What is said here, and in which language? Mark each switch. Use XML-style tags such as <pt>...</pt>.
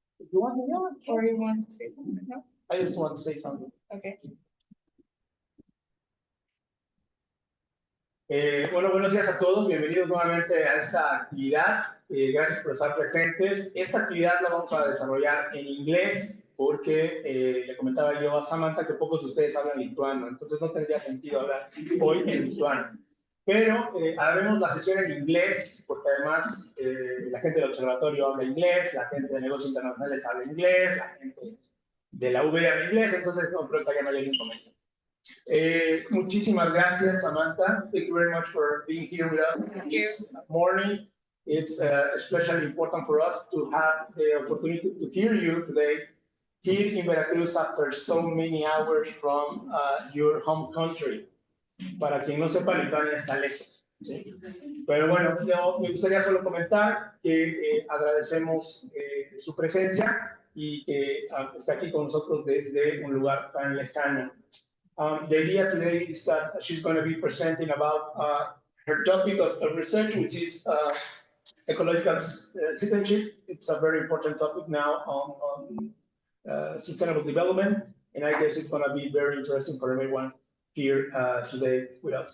<en>You want to know, or you want to say something? No? I just want to say something. Okay.</en> <es>Bueno, buenos días a todos. Bienvenidos nuevamente a esta actividad. Gracias por estar presentes. Esta actividad la vamos a desarrollar en inglés porque le comentaba yo a Samanta que pocos de ustedes hablan lituano, entonces no tendría sentido hablar hoy en lituano. Pero haremos la sesión en inglés porque además la gente del observatorio habla inglés, la gente de negocios internacionales habla inglés, la gente de la UV habla inglés, entonces no creo que haya mayor inconveniente. Muchísimas gracias, Samantha.</es> <en>Thank you very much for being here with us this morning. It's especially important for us to have the opportunity to hear you today here in Veracruz after so many hours from your home country.</en> <es>Para quien no sepa, Lituania está lejos, ¿sí? Pero bueno, yo me gustaría solo comentar que agradecemos su presencia y que está aquí con nosotros desde un lugar tan lejano.</es> <en>The idea today is that she's going to be presenting about her topic of research, which is ecological citizenship. It's a very important topic now on sustainable development, and I guess it's going to be very interesting for everyone here today with us.</en>